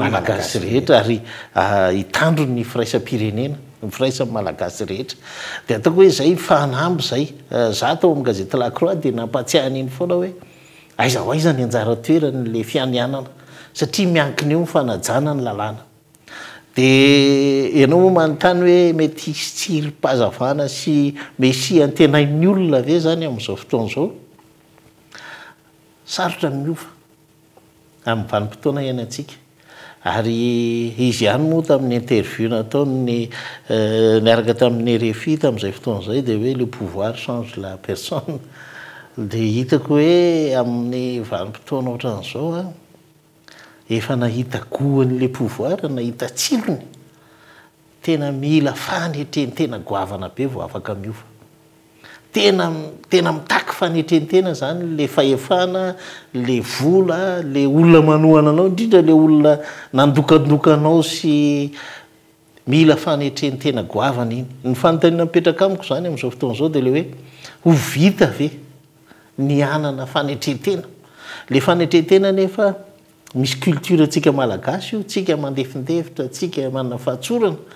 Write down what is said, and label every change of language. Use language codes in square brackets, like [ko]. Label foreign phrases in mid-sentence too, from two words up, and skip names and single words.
[mg] malagasy rehetra ary hitandro ny firaisampirenena ny firaisan'ny malagasy rehetra dia ataoko hoe zay fanamby zay za tao amin'ny gazety La Croix dia nampatsiahany iny foana hoe aiza ho aiza ny anjara toerany le fianianana satria miankina eo mifanajana ny lalàna dia ianao moa manontany hoe mety hisy tsirim-pahazavana sy mesy antenain'ny olona ve zany amin'izao fotoana izao sarotra ny miova amin'ny vanim-potoana iainantsika ary izy ihany moa tamin'ny interview nataony niaraka tamin'ny RFI tamin'izay fotoana izay dia hoe [fr] le pouvoir change la personne [mg] dia hitako hoe amin'ny vanim-potoana ohatran'izao efa nahita goan' [fr] le pouvoir [mg] nahita tsilony tena mila fanetreny tena goavana be vao afaka miova tena mitaky fanetrentena zany le fahefana le vola le olona manohana anao indrindra le olona nandokandokanao sy mila fanetrentena goavana iny ny fanontaniana mipetraka amiko zany amin'izao fotoana izao dia le hoe ho vita ve ny anana fanetrentena le fanetrentena nefa misy culture tsika malagasy io tsika mandefindefitra tsika manana fahatsorana